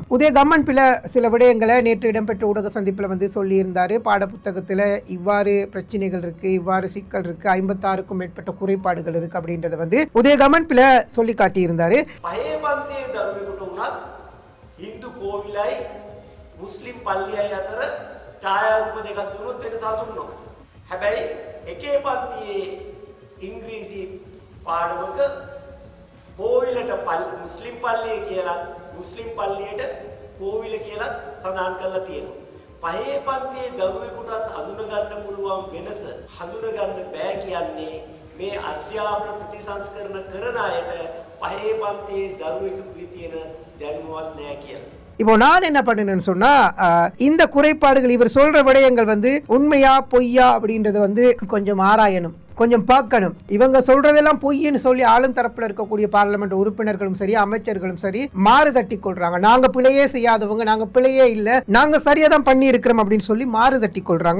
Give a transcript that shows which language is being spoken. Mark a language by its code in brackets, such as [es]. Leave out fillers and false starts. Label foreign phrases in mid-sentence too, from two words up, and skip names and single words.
[ta] உதய கம்மன் பில சில விடயங்களை நேற்று இடம்பெற்ற ஊடக சந்திப்புல சொல்லியிருந்தாரு. பாட புத்தகத்துல இவ்வாறு பிரச்சனைகள் இருக்கு, இவ்வாறு சிக்கல் இருக்கு, 56க்கும் மேற்பட்ட குறைபாடுகள் இருக்கு அப்படின்றத உதய கம்மன் பில சொல்லி காட்டியிருந்தாரு. இந்து கோவிலை முஸ்லிம் பள்ளியை [si] අතර ඡායාරූප දෙකක් දුන්නොත් වෙනස හඳුන්වනවා. හැබැයි එකේ පන්තියේ ඉංග්‍රීසි පාඩමක කෝවිලට මුස්ලිම් පල්ලිය කියලා මුස්ලිම් පල්ලියට කෝවිල කියලා සඳහන් කරලා තියෙනවා. පහේ පන්තියේ දරුවෙකුටත් හඳුන ගන්න පුළුවන් වෙනස හඳුන ගන්න බෑ කියන්නේ මේ අධ්‍යාපන ප්‍රතිසංස්කරණ කරන අයට පහේ පන්තියේ දරුවෙකුගේ තියෙන දැනුමවත් නැහැ කියලා. [ta] இப்போ நான் என்ன பண்ணணும்னு சொன்னா, இந்த குறைபாடுகள் இவர் சொல்ற விடயங்கள் உண்மையா பொய்யா அப்படின்றத கொஞ்சம் ஆராயணும், கொஞ்சம் பார்க்கணும். இவங்க சொல்றதெல்லாம் பொய்ன்னு சொல்லி ஆளும் தரப்புல இருக்கக்கூடிய பார்லிமெண்ட் உறுப்பினர்களும் சரி, அமைச்சர்களும் சரி மாறு தட்டி கொள்றாங்க. நாங்க பிழையே செய்யாதவங்க, நாங்க பிழையே இல்ல, நாங்க சரியா தான் பண்ணி இருக்கிறோம் அப்படின்னு சொல்லி மாறு தட்டி கொள்றாங்க.